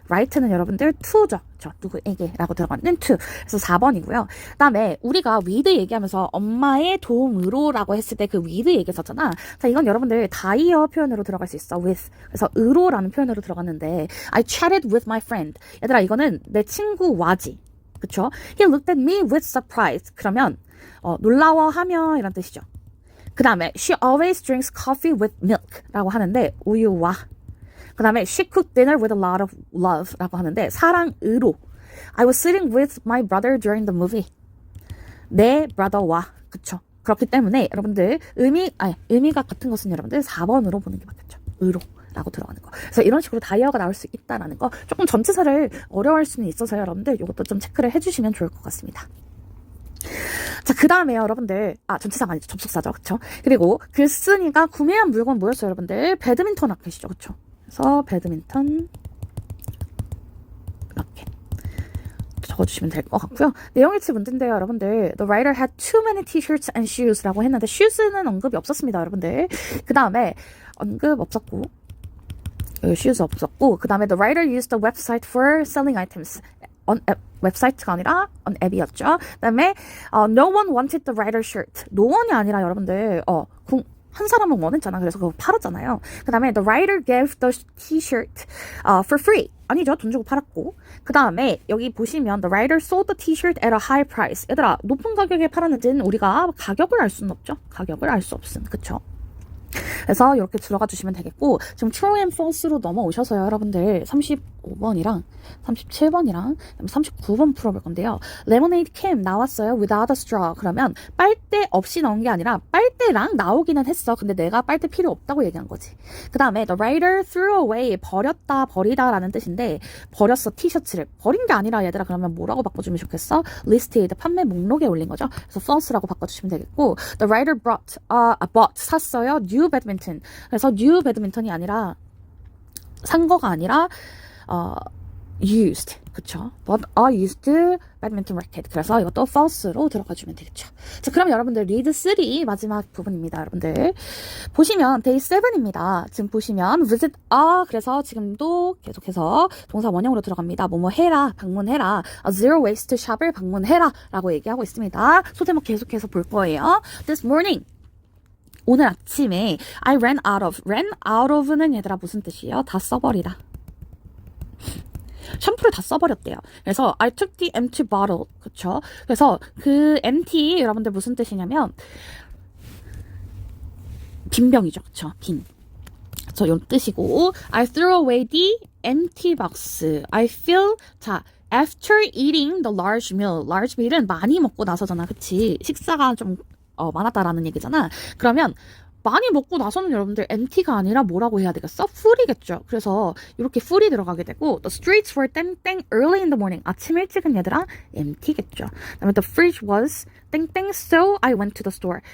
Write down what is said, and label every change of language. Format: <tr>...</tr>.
<ko>write는 여러분들 to죠. 그쵸? 누구에게 라고 들어가는 to. 그래서 4번이고요. 그 다음에 우리가 with 얘기하면서 엄마의 도움으로 라고 했을 때 그 with 얘기했었잖아. 자, 이건 여러분들 다이어 표현으로 들어갈 수 있어.</ko> <en>with.</en> <ko>그래서 으로라는 표현으로 들어갔는데</ko> <en>I chatted with my friend.</en> <ko>얘들아 이거는 내 친구와지. 그쵸?</ko> <en>He looked at me with surprise.</en> <ko>그러면 놀라워하며 이런 뜻이죠.</ko> <en>그 다음에 she always drinks coffee with milk</en> <ko>라고 하는데 우유와 그 다음에</ko> <en>she cooked dinner with a lot of love</en> <ko>라고 하는데 사랑으로</ko> <en>I was sitting with my brother during the movie.</en> <ko>내 brother와 그쵸? 그렇기 때문에 여러분들 의미가 같은 것은 여러분들 4번으로 보는 게 맞겠죠. 으로 라고 들어가는 거. 그래서 이런 식으로 다이어가 나올 수 있다라는 거. 조금 전치사를 어려워할 수는 있어서 여러분들 이것도 좀 체크를 해주시면 좋을 것 같습니다. 자, 그 다음에 여러분들 전치사가 아니죠. 접속사죠. 그쵸? 그리고 글쓴이가 구매한 물건 뭐였어요 여러분들? 배드민턴 라켓이죠. 그쵸? 그래서 배드민턴 라켓 적어주시면 될 것 같고요. 내용일치 문제인데요 여러분들.</ko> <en>The writer had too many t-shirts and shoes</en> <ko>라고 했는데 shoes는 언급이 없었습니다 여러분들. 그 다음에 언급 없었고 shoes 없었고 그 다음에</ko> <en>the writer used the website for selling items.</en> <ko>on app, 웹사이트가 아니라 on 앱이었죠. 그 다음에</ko> <en>no one wanted the writer's shirt.</en> <ko>no one이 아니라 여러분들 한 사람은 원했잖아. 그래서 그거 팔았잖아요. 그 다음에</ko> <en>the writer gave the t-shirt for free.</en> <ko>아니죠. 돈 주고 팔았고. 그 다음에 여기 보시면</ko> <en>the writer sold the t-shirt at a high price.</en> <ko>얘들아 높은 가격에 팔았는지는 우리가 가격을 알 수는 없죠. 가격을 알 수 없음. 그쵸? 그래서 이렇게 들어가 주시면 되겠고 지금 true and false로 넘어오셔서요 여러분들 35번이랑 37번이랑 39번 풀어볼 건데요.</ko> <en>lemonade came</en> <ko>나왔어요</ko> <en>without a straw.</en> <ko>그러면 빨대 없이 나온 게 아니라 빨대랑 나오기는 했어. 근데 내가 빨대 필요 없다고 얘기한 거지. 그 다음에</ko> <en>the writer threw away</en> <ko>버렸다 버리다 라는 뜻인데 버렸어 티셔츠를. 버린 게 아니라 얘들아 그러면 뭐라고 바꿔주면 좋겠어? listed 판매 목록에 올린 거죠. 그래서 false라고 바꿔주시면 되겠고</ko> <en>the writer bought</en> <ko>샀어요</ko> <en>new badminton.</en> <ko>그래서 new badminton이 아니라 산 거가 아니라 used. 그쵸?</ko> <en>But I used badminton racket.</en> <ko>그래서 이것도 false로 들어가 주면 되겠죠. 자, 그럼 여러분들 read 3 마지막 부분입니다. 여러분들 보시면 day 7입니다. 지금 보시면 visit 그래서 지금도 계속해서 동사 원형으로 들어갑니다. 뭐뭐 해라, 방문해라. zero waste shop을 방문해라 라고 얘기하고 있습니다. 소제목 계속해서 볼 거예요.</ko> <en>This morning</en> <ko>오늘 아침에</ko> <en>I ran out of</en> <ko>는 얘들아 무슨 뜻이에요? 다 써버리다. 샴푸를 다 써버렸대요. 그래서</ko> <en>I took the empty bottle.</en> <ko>그쵸? 그래서 그 empty 여러분들 무슨 뜻이냐면 빈 병이죠. 그쵸? 빈. 그래서 이런 뜻이고</ko> <en>I threw away the empty box. I feel after eating the large meal.</en> <ko>large meal은 많이 먹고 나서잖아. 그치? 식사가 좀 많았다라는 얘기잖아. 그러면 많이 먹고 나서는 여러분들 empty가 아니라 뭐라고 해야 되겠어? full이겠죠. 그래서 이렇게 full이 들어가게 되고</ko> <en>the streets were</en> <ko>땡땡</ko> <en>early in the morning.</en> <ko>아침 일찍은 얘들아 empty겠죠. 그다음에</ko> <en>the fridge was</en> <ko>땡땡</ko> <en>so I went to the store.</en>